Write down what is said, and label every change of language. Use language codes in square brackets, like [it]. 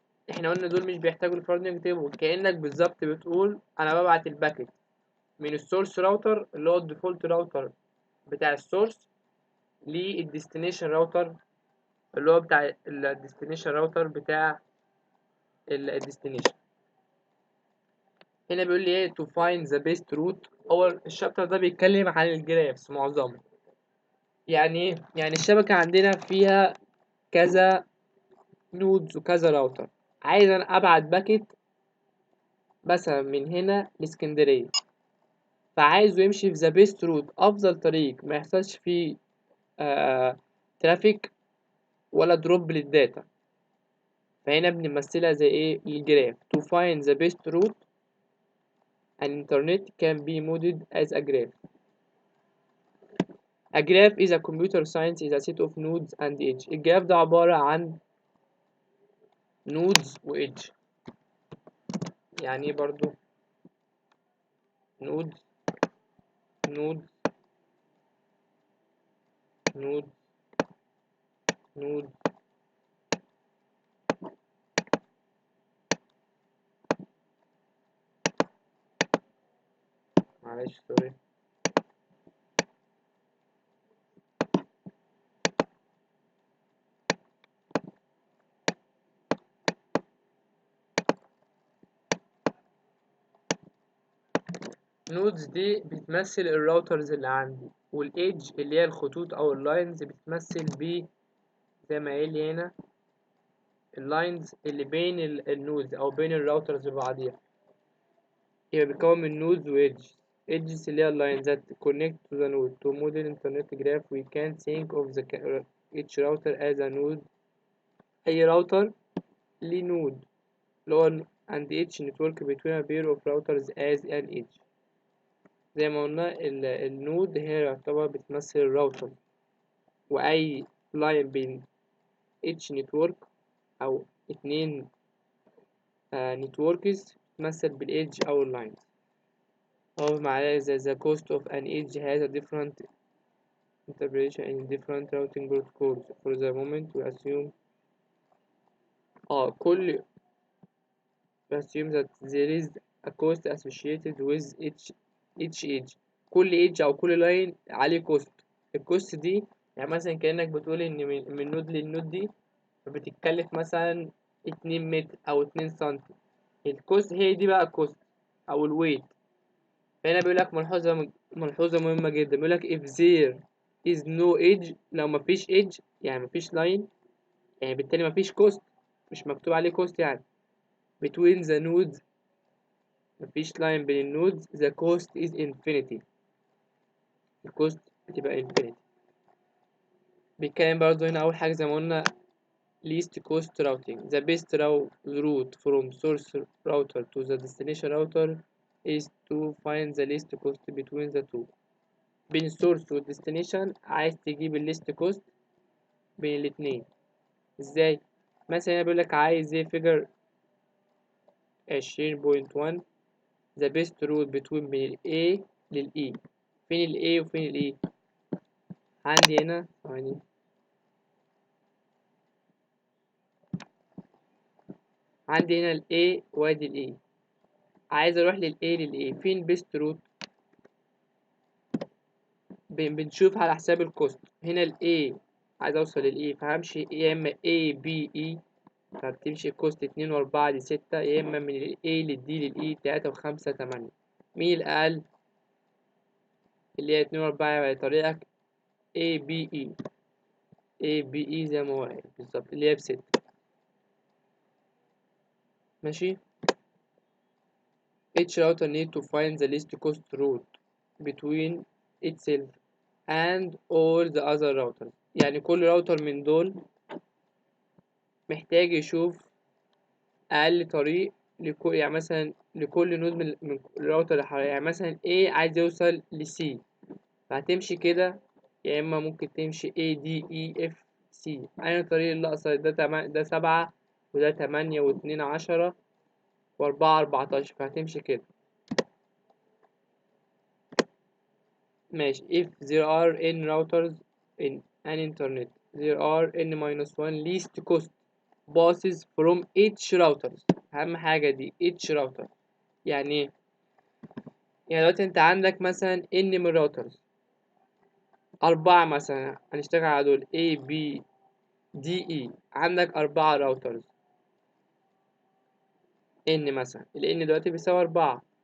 [ar] احنا قلنا دول مش بيحتاجوا الفورواردنج تيبل، كأنك بالظبط بتقول انا ببعت الباكت من السورس راوتر اللي هو الديفولت راوتر بتاع السورس للديستنيشن راوتر اللي هو بتاع الديستنيشن راوتر بتاع الديستنيشن. هنا بيقول لي ايه [en] to find the best route. [ar] اول الشابتر ده بيتكلم عن الجرافس معظمه. يعني ايه؟ يعني الشبكة عندنا فيها كذا نودز وكذا راوتر، عايز انا ابعت باكت مثلا من هنا لاسكندرية، فعايزه يمشي في [en] the best route [ar] افضل طريق ما يحصلش فيه ترافيك ولا دروب للداتا. فهنا بنمثلها زي ايه الجراف. [en] to find the best route an internet can be modeled as a graph. A graph is a computer science is a set of nodes and edge. [ar] الجراف ده عبارة عن nodes و edge. يعني ايه برضو nodes nodes nodes nodes معلش سوري. نودز دي بتمثل الراوترز اللي عندي، والايدج اللي هي الخطوط او اللاينز بتمثل ب زي ما قايل لي هنا اللاينز اللي بين النودز او بين الراوترز وبعضيها. يبقى بيتكون من نودز وايدج. [en] edges [ar] اللي هي اللاينز [en] that connect to the node. To model internet graph we can think of each router as a node. [ar] اي راوتر ليه نود اللي هو [en] and each network between a pair of routers as an edge. [ar] زي ما قلنا النود هي يعتبر بتمثل الراوتر، وأي لاين بين اتش نتورك أو اتنين نتوركس بتمثل بالإيدج أو اللاين. [en] أو معناه the cost of an edge has a different interpretation in different routing protocols. For the moment we assume we assume that there is a cost associated with each edge. [ar] كل edge أو كل لاين عليه cost. الكوست دي يعني مثلا كأنك بتقول إن من نود للنود دي بتتكلف مثلا 2 متر أو 2 سنتي. الكوست هي دي بقى الكوست أو الويت. فهنا بيقولك ملحوظة مهمة جدا. بيقولك [en] if there is no edge، [ar] لو مفيش edge يعني مفيش لاين، يعني بالتالي مفيش كوست، مش مكتوب عليه كوست يعني. [en] between the nodes [ar] مفيش لاين بين النودز [en] the cost is infinity. [ar] الكوست بتبقى infinity. بيتكلم برضه هنا أول حاجة زي ما قلنا [en] least cost routing. The best route from source router to the destination router is to find the least cost between the two. [ar] بين source و destination عايز تجيب ال least cost بين الاتنين. ازاي؟ مثلا هنا بيقولك عايز ايه figure 20.1 [en] the best route between [ar] من ال A لل E. فين ال A وفين ال E؟ عندي هنا ثواني. عندي هنا ال A وادي ال A. عايز اروح لل A لل A. فين best route؟ بنشوف على حساب الكوست. هنا ال A عايز اوصل لل E فهمشي يا اما A B E فبتمشي كوست 2 و4 ل6، يا إما من ال A لل D لل E 3 و5 8. مين الأقل؟ اللي هي 2 و4 يبقى طريقك A B E. A B E زي ما هو قايل بالظبط، اللي هي ب6. ماشي. [en] Each router need to find the least cost route between itself and all the other routers. [ar] يعني كل راوتر من دول محتاج يشوف أقل طريق لكل، يعني مثلا لكل نود من الراوتر اللي حواليه. يعني مثلا A عايز يوصل ل C، فهتمشي كده، يا إما ممكن تمشي A D E F C. أي الطريق اللي أقصر ده 7 وده 8 و2 10 و4 14، فهتمشي كده. ماشي. [en] if there are n routers in an internet there are n-1 least cost passes from each routers. [ar] أهم حاجة دي [en] each router. [ar] يعني ايه؟ يعني دلوقتي انت عندك مثلا n من routers 4 مثلا، هنشتغل على دول A B D E. عندك 4 routers n مثلا، ال n دلوقتي بيساوي 4.